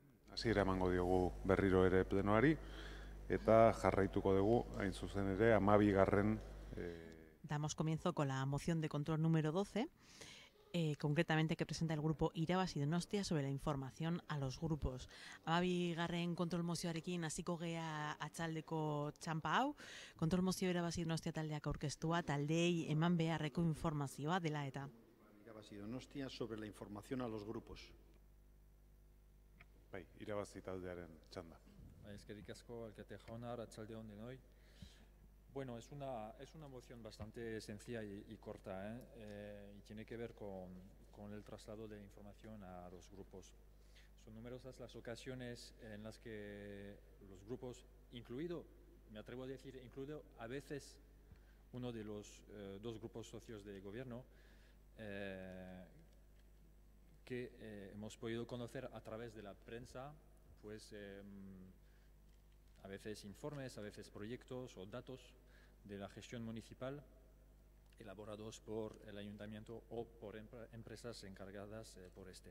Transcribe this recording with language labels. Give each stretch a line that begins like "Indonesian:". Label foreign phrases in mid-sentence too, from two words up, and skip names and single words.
Basque: Hasiera emango diogu berriro ere plenoari, eta jarraituko dugu, hain zuzen ere, 12.
Spanish: Damos comienzo con la moción de control número 12, concretamente que presenta el grupo Irabazi Donostia sobre la información a los grupos.
Basque: 12. kontrol mozioarekin hasiko gea atzaldeko txanpa hau, kontrol mozio Irabazi Donostia taldeak aurkeztua, taldeei eman beharreko informazioa dela eta.
Spanish: Irabazi Donostia sobre la información a los grupos.
Basque: Bai, Irabazi taldearen txanda. Eskerrik asko, alkate jauna, arratsalde on denoi.
Spanish: Bueno, es una moción bastante sencilla y corta, y tiene que ver con el traslado de información a los grupos. Son numerosas las ocasiones en las que los grupos, incluido, me atrevo a decir, incluido a veces uno de los dos grupos socios de gobierno, que hemos podido conocer a través de la prensa, pues a veces informes, a veces proyectos o datos de la gestión municipal elaborados por el ayuntamiento o por empresas encargadas por este.